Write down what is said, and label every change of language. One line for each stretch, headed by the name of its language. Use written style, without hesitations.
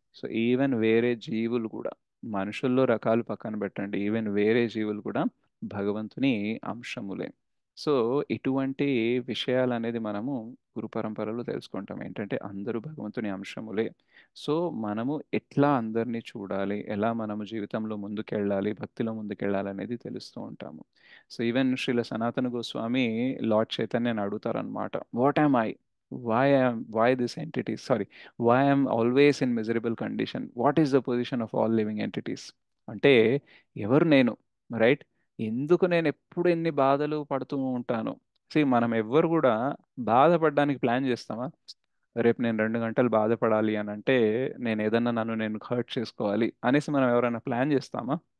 Telugu: So even వేరే జీవులు కూడా, మనుషుల్లో రకాలు పక్కన పెట్టండి, ఈవెన్ వేరే జీవులు కూడా భగవంతుని అంశములే. సో ఇటువంటి విషయాలు అనేది మనము గురు పరంపరలో తెలుసుకుంటాం. ఏంటంటే అందరూ భగవంతుని అంశములే. సో మనము ఎట్లా అందరినీ చూడాలి, ఎలా మనము జీవితంలో ముందుకెళ్ళాలి, భక్తిలో ముందుకెళ్ళాలి అనేది తెలుస్తూ ఉంటాము. సో ఈవెన్ శ్రీల సనాతన Goswami lord చైతన్యని అడుగుతారనమాట,
English: What am I, why this entity, sorry, why I'm always in miserable condition, what is the position of all living entities.
Telugu: అంటే ఎవరు నేను, రైట్? ఎందుకు నేను ఎప్పుడు ఎన్ని బాధలు పడుతూ ఉంటాను. మనం ఎవ్వరు కూడా బాధపడడానికి ప్లాన్ చేస్తామా? రేపు నేను 2 గంటలు బాధపడాలి అని అంటే నేను ఏదన్నా నన్ను నేను హర్ట్ చేసుకోవాలి అనేసి మనం ఎవరైనా ప్లాన్ చేస్తామా?